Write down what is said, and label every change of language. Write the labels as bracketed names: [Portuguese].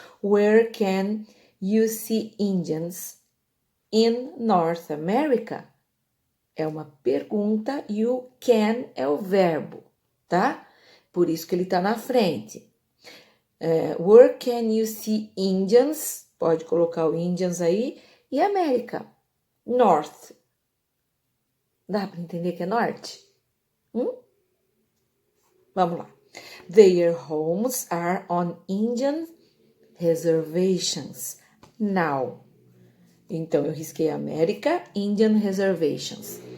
[English] Where can you see Indians in North America? [Portuguese] É uma pergunta e o can é o verbo, tá? Por isso que ele tá na frente. [English] Where can you see Indians? [Portuguese] Pode colocar o Indians aí. E América. North. Dá para entender que é norte? Vamos lá. [English] Their homes are on Indian reservations now. [Portuguese] Então, eu risquei América, [English] Indian reservations.